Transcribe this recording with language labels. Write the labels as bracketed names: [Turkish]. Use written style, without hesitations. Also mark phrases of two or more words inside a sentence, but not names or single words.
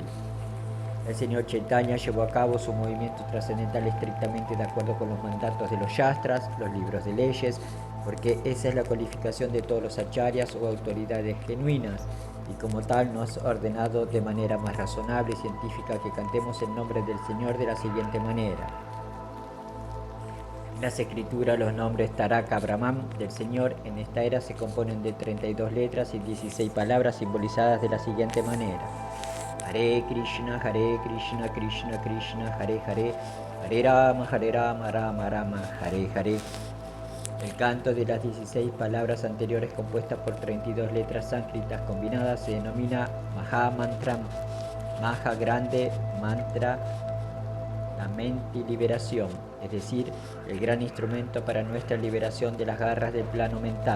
[Spanish] El Señor Chaitanya llevó a cabo su movimiento trascendental estrictamente de acuerdo con los mandatos de los Shastras, los libros de leyes, porque esa es la cualificación de todos los acharyas o autoridades genuinas, y como tal nos ha ordenado de manera más razonable y científica que cantemos el nombre del Señor de la siguiente manera. En las escrituras, los nombres Taraka Brahman del Señor en esta era se componen de 32 letras y 16 palabras simbolizadas de la siguiente manera: Hare Krishna, Krishna Krishna, Hare Hare, Hare Rama, Rama Rama, Hare Hare. El canto de las 16 palabras anteriores, compuestas por 32 letras sánscritas combinadas, se denomina Maha Mantram. Maha grande, mantra, la mente y liberación, es decir, el gran instrumento para nuestra liberación de las garras del plano mental.